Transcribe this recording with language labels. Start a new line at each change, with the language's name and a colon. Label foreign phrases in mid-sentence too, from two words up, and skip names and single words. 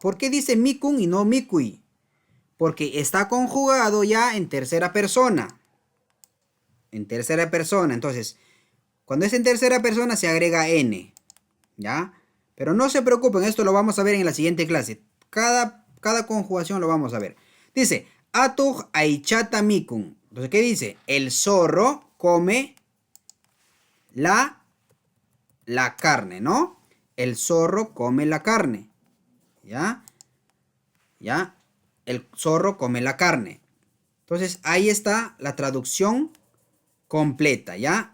Spanish: ¿Por qué dice mikun y no mikui? Porque está conjugado ya en tercera persona. En tercera persona. Entonces, cuando es en tercera persona se agrega n. ¿Ya? Pero no se preocupen, esto lo vamos a ver en la siguiente clase. Cada conjugación lo vamos a ver. Dice,
Quechua: atuj aichata mikun.
Spanish: Entonces, ¿qué dice? El zorro come la carne, ¿no? El zorro come la carne. ¿Ya? ¿Ya? El zorro come la carne. Entonces, ahí está la traducción completa, ¿ya?